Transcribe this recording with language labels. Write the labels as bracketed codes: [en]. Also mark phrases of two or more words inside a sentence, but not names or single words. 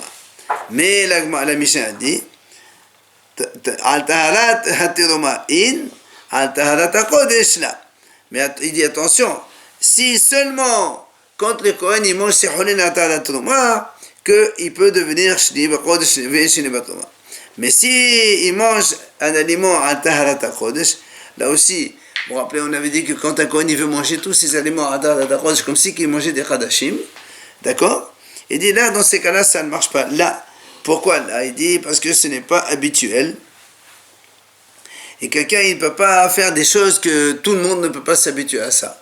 [fr] Mais la Mishnah a dit mais il dit attention, si seulement quand le Kohen il mange ses holin [he] בטהרת תרומה, [fr] qu'il peut devenir [he] שני בקודש ואין שני בתרומה. [fr] Mais si il mange un aliment [he] בטהרת קודש, [fr] là aussi, vous vous rappelez, on avait dit que quand un Kohen il veut manger tous ses aliments ataharat kodesh, comme si il mangeait des chadashim, d'accord? Il dit là, dans ces cas-là, ça ne marche pas. Là, pourquoi là? Il dit parce que ce n'est pas habituel. Et quelqu'un, il ne peut pas faire des choses que tout le monde ne peut pas s'habituer à ça.